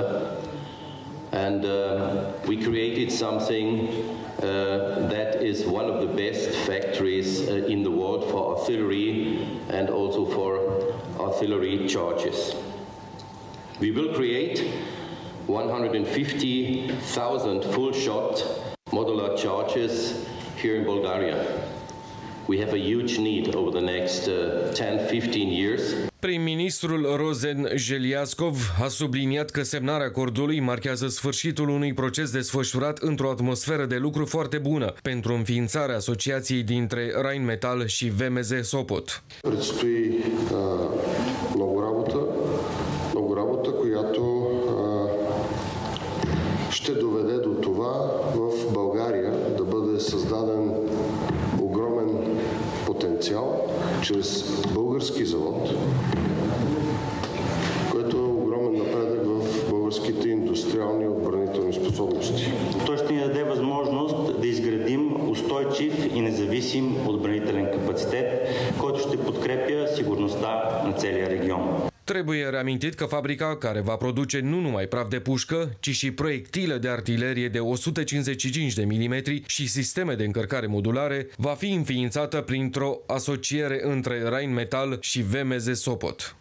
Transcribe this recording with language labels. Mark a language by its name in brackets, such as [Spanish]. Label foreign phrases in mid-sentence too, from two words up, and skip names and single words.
[English] And we created something that is one of the best factories in the world for artillery and also for artillery charges. We will create 150,000 full-shot modular charges here in Bulgaria. We have a huge need over the next 10-15 years. [Romanian] Prim-ministrul Rozen Jeliascov a subliniat că semnarea acordului marchează sfârșitul unui proces desfășurat într-o atmosferă de lucru foarte bună pentru înființarea asociației dintre Rheinmetall și VMZ Sopot. [Bulgarian] Предстои много работа, която ще доведе до това в България да бъде създаден огромен потенциал чрез български завод, който е огромен напредък в българските индустриални и отбранителни способности. Той ще ни даде възможност да изградим устойчив и независим отбранителен капацитет, който ще подкрепя сигурността на целия регион. [Romanian] Trebuie reamintit că fabrica, care va produce nu numai praf de pușcă, ci și proiectile de artilerie de 155 de mm și sisteme de încărcare modulare, va fi înființată printr-o asociere între Rheinmetall și VMZ Sopot.